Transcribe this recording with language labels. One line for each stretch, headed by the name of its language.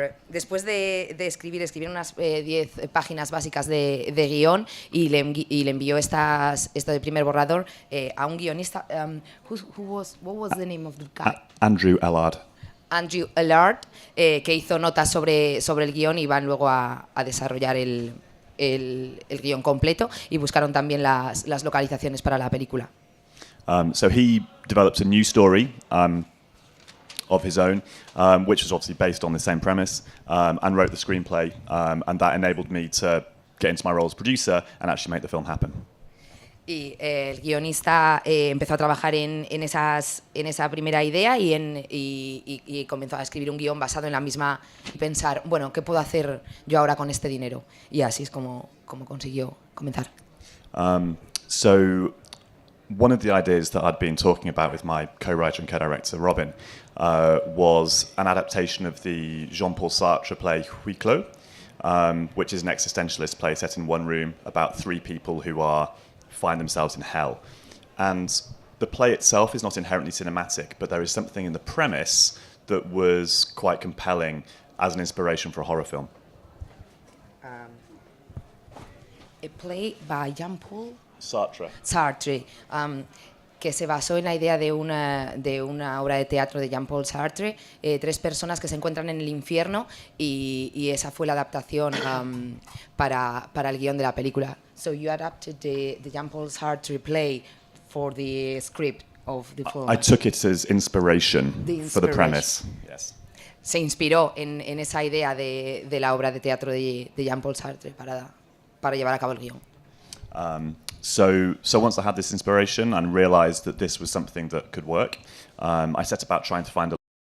Spanish: Después de escribir unas 10 páginas básicas de guión y le envió esto de primer borrador a un guionista.
English: What was the name of the guy? Andrew Ellard.
Spanish: Andrew Ellard, que hizo notas sobre el guión y van luego a desarrollar el guión completo y buscaron también las localizaciones para la película.
English: So he developed a new story of his own, which was obviously based on the same premise, and wrote the screenplay, and that enabled me to get into my role as producer and actually make the film happen.
Spanish: Y el guionista empezó a trabajar en esa primera idea y comenzó a escribir un guión basado en la misma y pensar, bueno, ¿qué puedo hacer yo ahora con este dinero? Y así es como consiguió comenzar.
English: So one of the ideas that I'd been talking about with my co-writer and co-director, Robin, was an adaptation of the Jean-Paul Sartre play Huis Clos, which is an existentialist play set in one room about 3 people who find themselves in hell. And the play itself is not inherently cinematic, but there is something in the premise that was quite compelling as an inspiration for a horror film. A play by Jean-Paul Sartre.
Spanish: Que se basó en la idea de una obra de teatro de Jean-Paul Sartre, 3 personas que se encuentran en el infierno y esa fue la adaptación para el guión de la película.
English: So you adapted the Jean-Paul Sartre play for the script of the film. I took it as inspiration for the premise. Yes.
Spanish: Se inspiró en esa idea de la obra de teatro de Jean-Paul Sartre para llevar a cabo el guión.
English: So once I had this inspiration and realized that this was something that could work, I set about trying to find a